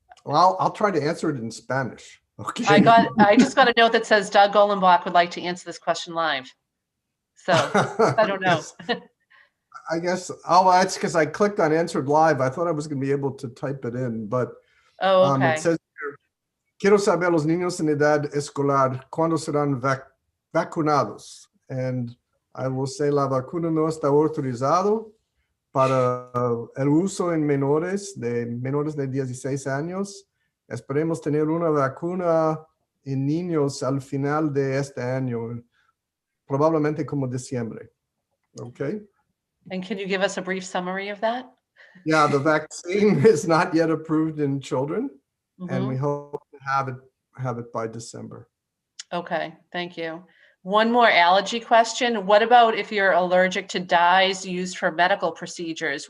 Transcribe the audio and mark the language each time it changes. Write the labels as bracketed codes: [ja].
[en] Well, I'll try to answer it in Spanish. Okay. I just got a note that says Doug Golenbach would like to answer this question live. So I don't know. I guess, oh, that's because I clicked on answered live. I thought I was going to be able to type it in, but okay. It says here, [es] quiero saber los niños en edad escolar cuándo serán vacunados. [en] And I will say [es] la vacuna no está autorizado para el uso en menores de 16 años. Esperemos tener una vacuna en niños al final de este año, probablemente como diciembre. [en] Okay. And can you give us a brief summary of that? Yeah, the vaccine is not yet approved in children, and we hope to have it by December. Okay, thank you. One more allergy question. What about if you're allergic to dyes used for medical procedures?